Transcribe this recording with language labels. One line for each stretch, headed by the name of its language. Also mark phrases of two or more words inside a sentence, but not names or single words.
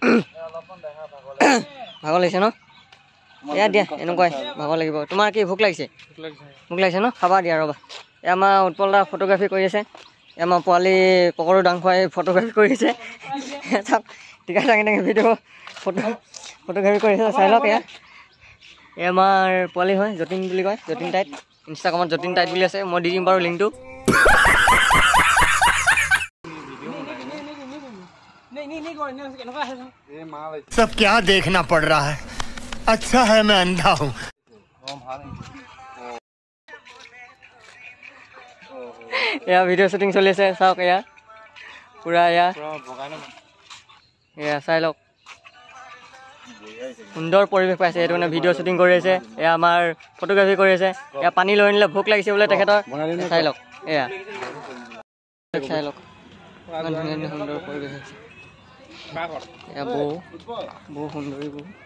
Assamese: ভাগৰ লাগিছে ন এয়া দিয়া এনেকুৱাই ভাগৰ লাগিব তোমাৰ কি ভোক লাগিছে ন খাবা দিয়া ৰ'বা এয়া আমাৰ উৎপল দা ফটোগ্ৰাফী কৰি আছে এয়া আমাৰ পোৱালি পকৰো দাং খুৱাই ফটোগ্ৰাফী কৰি আছে চাওক টিকা দাঙি ভিডিঅ' ফটোগ্ৰাফী কৰি আছে চাই লওক এয়া আমাৰ পোৱালি হয় যতীন বুলি কয় যতীন টাইট ইনষ্টাগ্ৰামত যতীন টাইট বুলি আছে মই দি দিম বাৰু লিংকটো
Hindi: सब क्या देखना पड़ रहा है अच्छा है मैं अंधा हूँ
Assamese: এয়া ভিডিঅ' শ্বুটিং চলি আছে চাওক এয়া পুৰা এয়া চাই লওক সুন্দৰ পৰিৱেশ পাইছে এইটো মানে ভিডিঅ' শ্বুটিং কৰি আছে এয়া আমাৰ ফটোগ্ৰাফী কৰি আছে এয়া পানী লৈ আনিলে ভোক লাগিছে বোলে তেখেতৰ চাই লওক এয়া চাই লওক ইমান ধুনীয়া সুন্দৰ পৰিৱেশ আছে এয়া বৌ সুন্দৰী বৌ